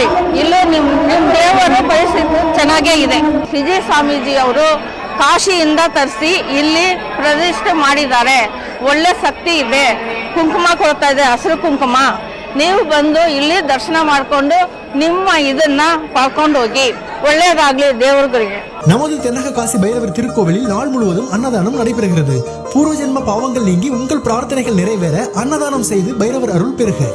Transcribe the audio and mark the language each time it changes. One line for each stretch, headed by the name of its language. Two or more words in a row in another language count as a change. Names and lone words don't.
Kannada: ಇಲ್ಲೂ ನಿಮ್ಮ ದೇವರ ಪರಿಸ್ಥಿತಿ ಚೆನ್ನಾಗೇ ಇದೆ. ವಿಜಯ ಸ್ವಾಮೀಜಿ ಅವರು ಕಾಶಿಯಿಂದ ತರಿಸಿ ಇಲ್ಲಿ ಪ್ರತಿಷ್ಠೆ ಮಾಡಿದ್ದಾರೆ. ಒಳ್ಳೆ ಶಕ್ತಿ ಇದೆ. ಕುಂಕುಮ ಕೊಡ್ತಾ ಇದೆ, ಹಸಿರು ಕುಂಕುಮ. ನೀವು ಬಂದು ಇಲ್ಲಿ ದರ್ಶನ ಮಾಡಿಕೊಂಡು ನಿಮ್ಮ ಇದನ್ನ ಪಡ್ಕೊಂಡು ಹೋಗಿ.
Tamil: ஒள்ளேதாகலே தேவர்களுக்கு. நமது தென்னக காசி பைரவர் திருக்கோவிலில் நாள் முழுவதும் அன்னதானம் நடைபெறுகிறது. பூர்வ ஜென்ம பாவங்கள் நீங்கி உங்கள் பிரார்த்தனைகள் நிறைவேற அன்னதானம் செய்து பைரவர் அருள் பெறுக.